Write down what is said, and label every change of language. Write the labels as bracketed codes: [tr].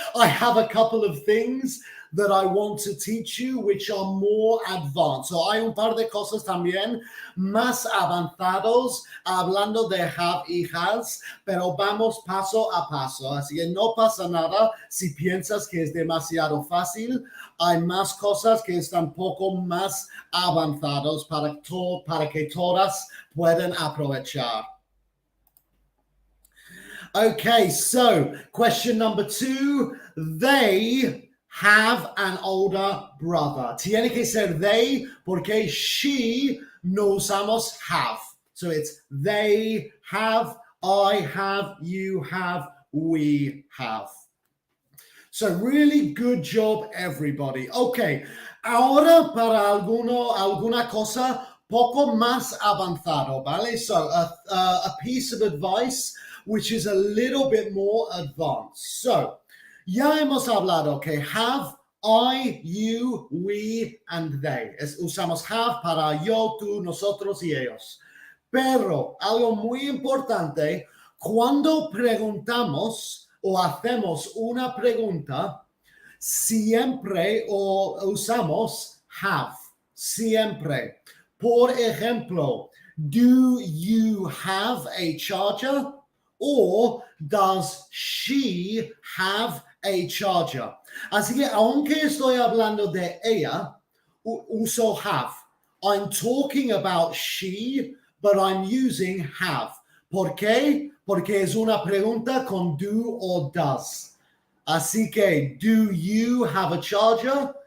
[en] I have a couple of things that I want to teach you which are more advanced. [es] So hay un par de cosas también más avanzados hablando de have y has, pero vamos paso a paso. Así que no pasa nada si piensas que es demasiado fácil. Hay más cosas que están poco más avanzados para que todas puedan aprovechar. [en] Okay, so question number 2, they have an older brother. [es] Tiene que ser they porque she no usamos have. [en] So it's they have, I have, you have, we have. So really good job, everybody. [es] Okay, ahora para alguna cosa poco más avanzado, ¿vale? [en] So a piece of advice which is a little bit more advanced. [es] So, ya hemos hablado que have, I, you, we, and they. Usamos have para yo, tú, nosotros y ellos. Pero algo muy importante, cuando preguntamos o hacemos una pregunta, siempre usamos have. Siempre. Por ejemplo, [en] do you have a charger? Or does she have a charger? [es] Así que aunque estoy hablando de ella, uso have. [en] I'm talking about she, but I'm using have. [es] ¿Por qué? Porque es una pregunta con do or does. Así que, [en] do you have a charger?